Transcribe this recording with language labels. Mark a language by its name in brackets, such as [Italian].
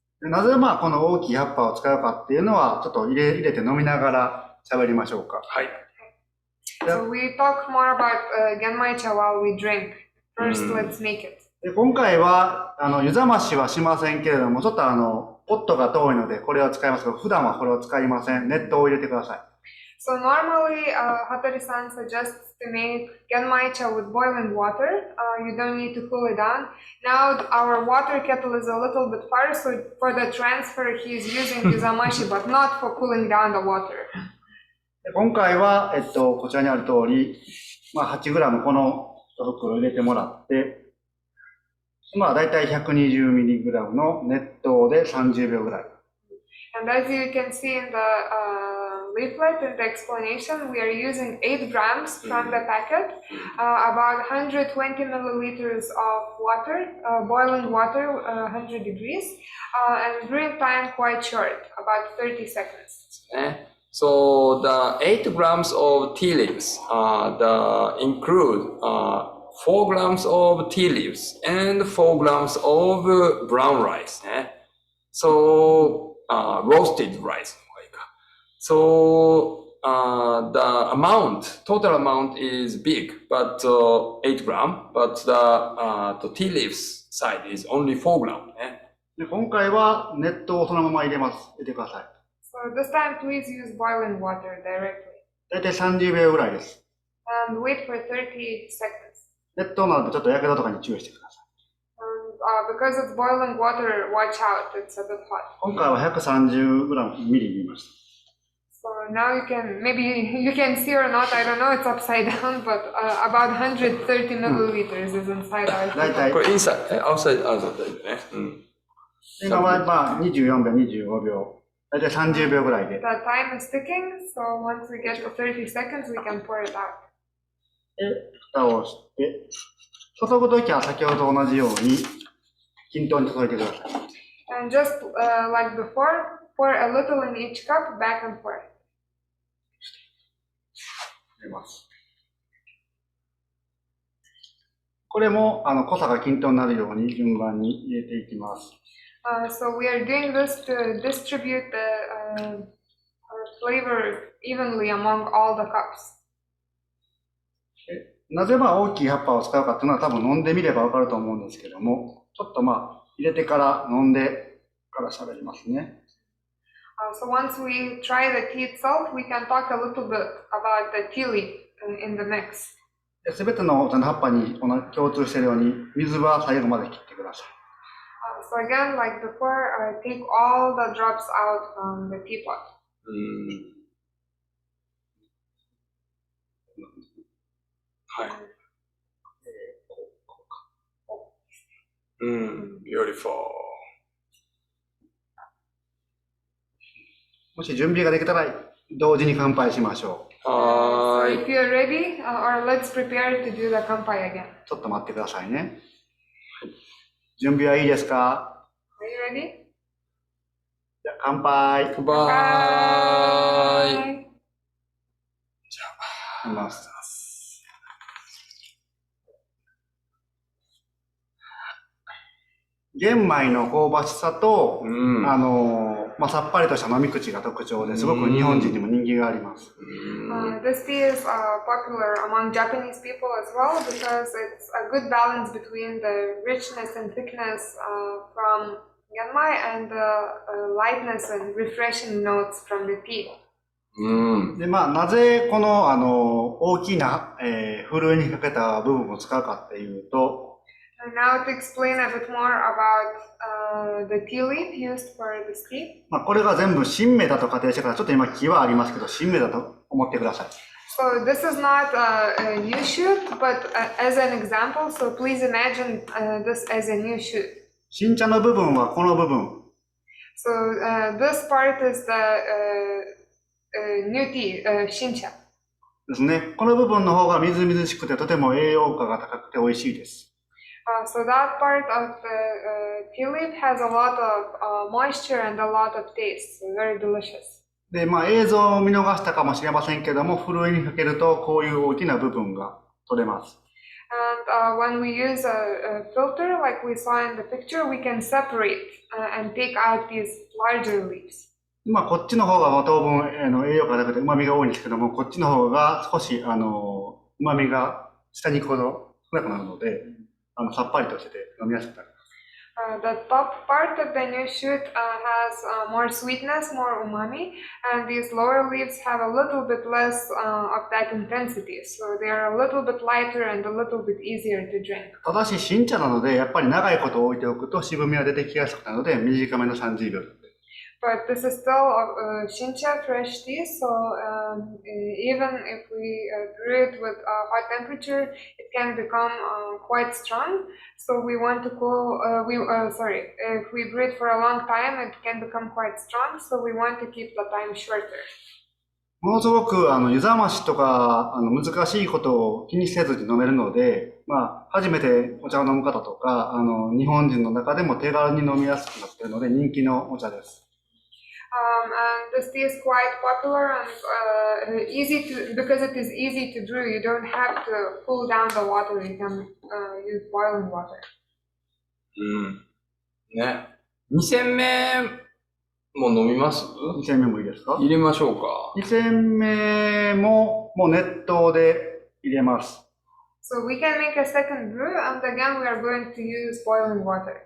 [Japanese] なぜこの大きい葉っぱを使うかっていうのはちょっと入れて飲みながら喋りましょうか。はい。 [English] So we talk more about genmaicha while we drink. First, let's make it. [Japanese] で今回は湯冷ましはしませんけれども、ちょっとポットが遠いのでこれを使いますけど、普段はこれを使いません。熱湯を入れてください。 [English] So normally, Hattori-san suggests to make genmaicha with boiling water. You don't need to cool it down. Now our water kettle is a little bit far, so for the transfer he is using yuzamashi, but not for cooling down the water. [Japanese] で今回は、こちらにある通り、8g この1袋入れてもらって、だいたい 120mg の熱湯で30秒ぐらい。 [English] And as you can see in the leaflet in the explanation, we are using 8 grams from the packet, about 120 milliliters of water, boiling water, 100 degrees, and brewing time quite short, about 30 seconds. So the 8 grams of tea leaves include 4 grams of tea leaves and 4 grams of brown rice. So roasted rice. So the total amount is big, but 8 gram, but the tea leaves side is only 4 gram. [Japanese] で今回は熱湯をそのまま入れてください。 [English] So this time, please use boiling water directly. [Japanese] 大体30秒ぐらいです。 [English] And wait for 30 seconds. [Japanese] 熱湯なのでちょっとやけどとかに注意してください。 [English] And because it's boiling water, watch out, it's a bit hot. [Japanese] 今回は130グラムミリ入れました。 [English] So now maybe you can see or not, I don't know, it's upside down, but about 130 milliliters is inside our [Japanese] 大体これ [English] inside, outside [Japanese] だよね。今はまあ24秒、25秒、大体30秒ぐらいで。 [English] The time is ticking, so once we get to 30 seconds, we can pour it out. [Japanese] で、蓋をして、注ぐときは先ほど同じように均等に注いでください。 [English] And just like before, pour a little in each cup, back and forth. [Japanese] 入れます。これも濃さが均等になるように順番に入れていきます。 [English] So we are doing this to distribute the flavor evenly among all the cups. [Japanese] なぜ大きい葉っぱを使うかっていうのは多分飲んでみればわかると思うんですけども、ちょっと入れてから飲んでから喋りますね。 [English] So once we try the tea itself, we can talk a little bit about the tea leaf in the mix. [Japanese] すべての葉っぱに共通しているように水は最後まで切ってください。 [English] So again, like before, take all the drops out from the teapot. [Japanese] はい。 [English] beautiful. [Japanese] もし準備ができたら同時に乾杯しましょう。 [English] So if you're ready, or let's prepare to do the kanpai again. [Japanese] ちょっと待ってくださいね。準備はいいですか？ [English] Are you ready? [Japanese] じゃあ乾杯。バイ。じゃあ、ます。玄米の香ばしさと、さっぱりとした飲み口が特徴ですごく日本人にも人気があります。 [English] This tea is popular among Japanese people as well because it's a good balance between the richness and thickness from genmai and the lightness and refreshing notes from the tea. [Japanese] でなぜこの大きな、ふるいにかけた部分を使うかっていうと、 [English] And now to explain a bit more about the tea leaf used for this tea. [Japanese] これが全部新芽だと仮定してから、ちょっと今木はありますけど、新芽だと思ってください。 [English] So this is not a new shoot, but as an example, so please imagine this as a new shoot. [Japanese] 新茶の部分はこの部分。 [English] So this part is the new tea, 新茶。 [Japanese] ですね。この部分の方がみずみずしくてとても栄養価が高くて美味しいです。 [English] So that part of the tea leaf has a lot of moisture and a lot of taste, so very delicious. [Japanese] で、映像を見逃したかもしれませんけども、ふるいにかけるとこういう大きな部分が取れます。 [English] And when we use a filter, like we saw in the picture, we can separate and take out these larger leaves. [Japanese] こっちの方が当分栄養価が高くて旨味が多いんですけども、こっちの方が少し旨味が下に行くほど少なくなるので、さっぱりとして飲みやすくなります。 [English] The top part of the new shoot has more sweetness, more umami, and these lower leaves have a little bit less of that intensity, so they are a little bit lighter and a little bit easier to drink. [Japanese] ただし新茶なので、やっぱり長いこと置いておくと渋みが出てきやすくなるので、短めの30秒。 [English] But this is still Shincha fresh tea, so even if we brew it with hot temperature, it can become quite strong. So we want to cool. If we brew it for a long time, it can become quite strong. So we want to keep the time shorter. [Japanese] ものすごく湯冷ましとか難しいことを気にせずに飲めるので、まあ、初めてお茶を飲む方とか日本人の中でも手軽に飲みやすくなっているので人気のお茶です。 [English] And this tea is quite popular and because it is easy to brew. You don't have to cool down the water. You can use boiling water. [Japanese] ね。2煎目も飲みます？ 2煎目もいいですか？入れましょうか。 2煎目ももう熱湯で入れます。 [English] So we can make a second brew, and again we are going to use boiling water.